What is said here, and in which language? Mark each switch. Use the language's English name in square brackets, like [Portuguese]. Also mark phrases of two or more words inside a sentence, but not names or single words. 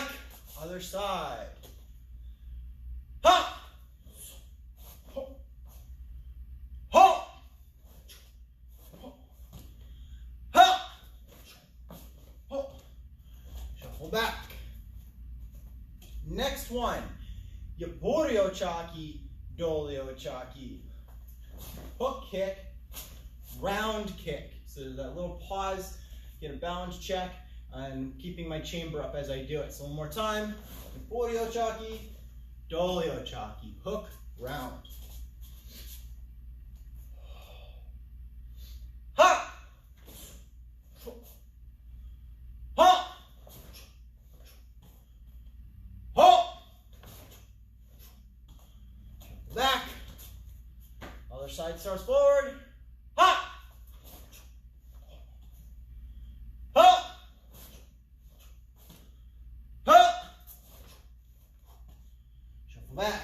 [English] Other side. Ha! Ha! Ha! Shuffle back. Next one. [Korean] 옆으로 차기, 돌려 차기. [English] Hook kick, round kick. So there's that little pause, get a balance check, and keeping my chamber up as I do it. So one more time. [Korean] 옆으로 차기, 돌려 차기. [English] Hook, round. Ha! Ha! Ha! Back. Other side starts forward. Ha! Ha! Ha! Shuffle back.